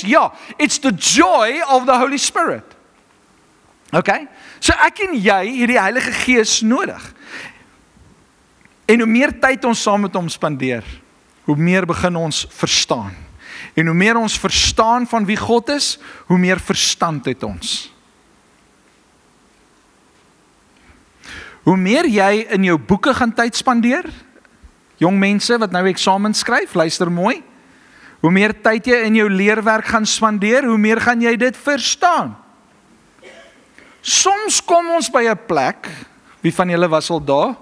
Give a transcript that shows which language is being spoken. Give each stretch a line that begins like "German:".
English: Ja, it's the joy of the Holy Spirit. Okay?
Afrikaans: So ek en jy het die Heilige Gees nodig. En hoe meer tyd ons saam met hom spandeer, hoe meer begin ons verstaan. En hoe meer ons verstaan van wie God is, hoe meer verstand het ons. Hoe meer jy in jou boeke gaan tyd spandeer, jong mense wat nou eksamen skryf, luister mooi. Hoe meer tyd jy in jou leerwerk gaan spandeer, hoe meer gaan jy dit verstaan. Soms kom ons by 'n plek, wie van julle was al daar?